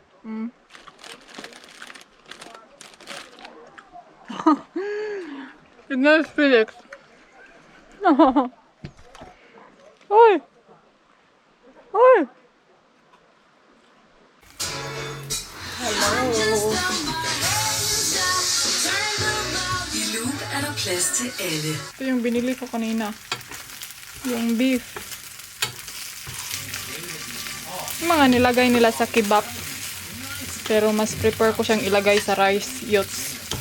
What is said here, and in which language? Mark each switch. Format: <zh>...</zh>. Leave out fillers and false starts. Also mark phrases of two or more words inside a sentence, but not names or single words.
<en>It's not Felix. Oi! Oi! Hello.</en> <da>I Loop er der plads til alle.</da> <tl>Ito yung binili ko kanina. Yung beef. Yung mga nilagay nila sa kebab. Pero mas prefer ko siyang ilagay sa rice yots.</tl>